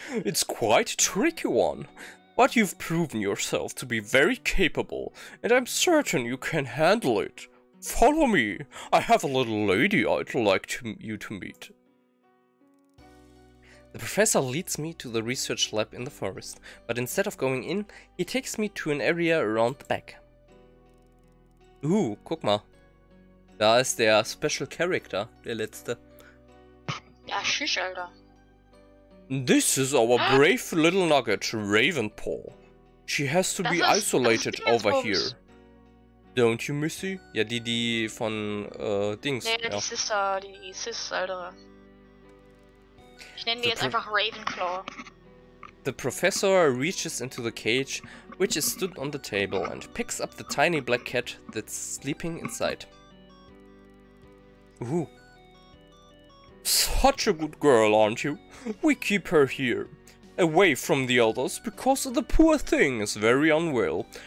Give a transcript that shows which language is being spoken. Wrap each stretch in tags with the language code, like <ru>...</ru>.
<en>It's quite a tricky one, but you've proven yourself to be very capable, and I'm certain you can handle it. Follow me. I have a little lady I'd like you to meet. The professor leads me to the research lab in the forest, but instead of going in, he takes me to an area around the back.</en> <de>Guck mal. Da ist der Special Character, der letzte. Ja, schisch, Alter.</de> <en>This is our brave little nugget, Ravenpaw. She has to be isolated over here. Don't you, Missy?</en> <de>Ja, die von, Dings. Nee, ja. die Sis, Alter. Ich nenne die jetzt einfach Ravenclaw.</de> <en>The professor reaches into the cage, which is stood on the table, and picks up the tiny black cat that's sleeping inside. Ooh. Such a good girl, aren't you? We keep her here, away from the others, because the poor thing is very unwell.</en>